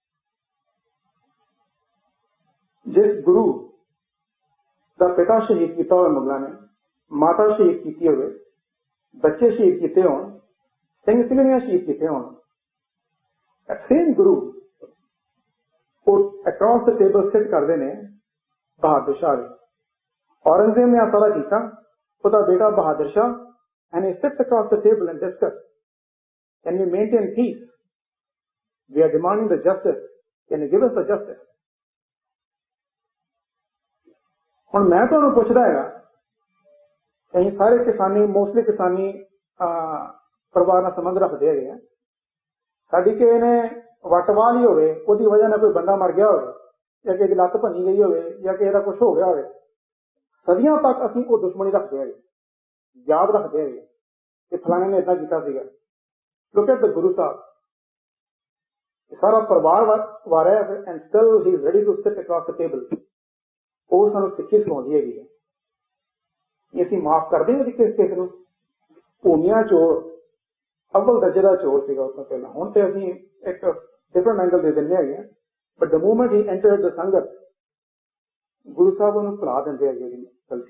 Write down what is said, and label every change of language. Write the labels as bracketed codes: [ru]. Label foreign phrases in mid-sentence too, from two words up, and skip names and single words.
[pa] ਜਿਸ ਗੁਰੂ ਦਾ ਪਿਤਾ ਸ਼ਹੀਦ ਕੀਤਾ ਹੋਵੇ ਮੁਗਲਾਂ ਨੇ, ਮਾਤਾ ਸ਼ਹੀਦ ਕੀਤੀ ਹੋਵੇ, ਬੱਚੇ ਸ਼ਹੀਦ ਕੀਤੇ ਹੋਣ, ਸਿੰਘ ਸਿੰਘਣੀਆਂ ਸ਼ਹੀਦ ਕੀਤੇ ਹੋਣ, ਸੇਮ ਗੁਰੂ ਉਹ [en] across the table sit [pa] ਕਰਦੇ ਨੇ ਬਹਾਦਰ ਸ਼ਾਹ ਦੇ। ਔਰੰਗਜ਼ੇਬ ਨੇ ਸਾਰਾ ਕੀਤਾ, ਉਹਦਾ ਬੇਟਾ ਬਹਾਦਰ ਸ਼ਾਹ, [en] and he sits across the table and discuss, can we maintain peace? We are demanding the justice. Can you give us the justice? [pa] ਹੁਣ ਮੈਂ ਤੁਹਾਨੂੰ ਪੁੱਛਦਾ ਹੈਗਾ, ਅਸੀਂ ਸਾਰੇ ਕਿਸਾਨੀ ਮੋਸਟਲੀ ਕਿਸਾਨੀ ਪਰਿਵਾਰ ਨਾਲ ਸੰਬੰਧ ਰੱਖਦੇ ਹੈਗੇ ਆ। ਸਾਡੀ ਕਿਸੇ ਨੇ ਵੱਟ ਵਾਹ ਲਈ ਹੋਵੇ, ਉਹਦੀ ਵਜ੍ਹਾ ਨਾਲ ਕੋਈ ਬੰਦਾ ਮਰ ਗਿਆ ਹੋਵੇ, ਜਾਂ ਕਿਸੇ ਦੀ ਲੱਤ ਭੰਨੀ ਗਈ ਹੋਵੇ, ਜਾਂ ਕਿਸੇ ਦਾ ਕੁਛ ਹੋ ਗਿਆ ਹੋਵੇ, ਸਦੀਆਂ ਤੱਕ ਅਸੀਂ ਉਹ ਦੁਸ਼ਮਣੀ ਰੱਖਦੇ ਹੈਗੇ, ਯਾਦ ਰੱਖਦੇ ਹੈਗੇ ਕਿ ਫਲਾਣੇ ਨੇ ਏਦਾਂ ਕੀਤਾ ਸੀਗਾ। [en] Look at the Guru Sahib. [pa] ਸਾਰਾ ਪਰਿਵਾਰ ਵਾਰਿਆ [en] and still he is ready to sit across the table. [pa] ਉਹ ਸਾਨੂੰ ਸਿੱਖੀ ਸਿਖਾਉਂਦੀ ਹੈਗੀ ਹੈ ਕਿ ਅਸੀਂ ਮਾਫ ਕਰਦੇ ਹਾਂ ਕਿਸੇ ਨੂੰ। ਭੂਮੀਆਂ ਚੋਰ ਅਵਲ ਦਰਜੇ ਦਾ ਚੋਰ ਸੀਗਾ ਉਸ ਤੋਂ ਪਹਿਲਾਂ, ਹੁਣ ਤੇ ਅਸੀਂ ਇੱਕ [en] different angle [pa] ਦੇ ਦਿੰਦੇ ਹੈਗੇ ਹਾਂ। [en] but the moment he entered the [pa] ਸੰਗਤ, ਗੁਰੂ ਸਾਹਿਬ ਉਹਨੂੰ ਭੁਲਾ ਦਿੰਦੇ ਹੈਗੇ ਉਹਦੀ ਗਲਤੀ।